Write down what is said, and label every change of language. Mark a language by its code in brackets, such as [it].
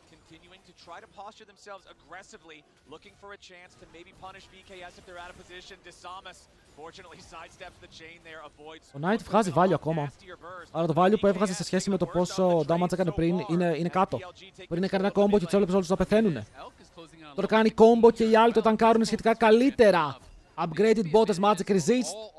[en] Continuing to try to posture themselves aggressively, looking for a chance to maybe punish VKS if they're out of position. Disarmus fortunately sidesteps the chain there, avoids. [el] Ο Knight βγάζει value ακόμα. Αλλά το value που έβγαζε σε σχέση με το πόσο damage έκανε πριν είναι κάτω. Πριν έκανε ένα combo και τους έβλεπες όλους να πεθαίνουνε. Τώρα κάνει combo και οι άλλοι το τανκάρουν σχετικά καλύτερα. [en] Upgraded borders, magic resist.